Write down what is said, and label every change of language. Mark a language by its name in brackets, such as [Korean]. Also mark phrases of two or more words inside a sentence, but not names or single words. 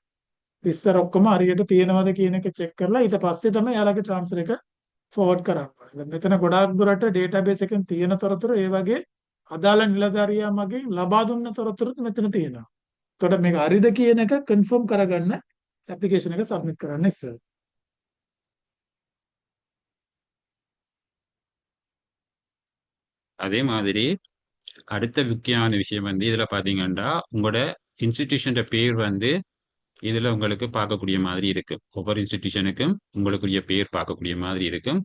[Sinhala] විස්තර ඔක්කොම හරියට තියෙනවද කියන එක චෙක් කරලා ඊට පස්සේ තමයි එයාලගේ ට්‍රාන්ස්ෆර් එක ෆෝවර්ඩ් කරන්න ඕනේ. මෙතන ගොඩාක් දුරට ඩේටාබේස් එකෙන් තියෙන තොරතුරු ඒ වගේ අදාළ නිලධාරියා මගින් ලබා දුන්න තොරතුරුත් මෙතන තියෙනවා. එතකොට මේක හරිද කියන එක කන්ෆර්ම් කරගන්න ඇප්ලිකේෂන් එක සබ්මිට් කරන්න ඉස්සෙල්ලා. [Tamil] அதே மாதிரி அடுத்த முக்கியமான விஷயம் வந்து இதுல பாத்தீங்கன்னா உங்களோட இன்ஸ்டிடியூஷன் பேர் வந்து இதுல உங்களுக்கு பார்க்கக்கூடிய மாதிரி இருக்கு. ஒவ்வொரு இன்ஸ்டிடியூஷனுக்கும் உங்களுக்குரிய பேர் பார்க்கக்கூடிய மாதிரி இருக்கும்.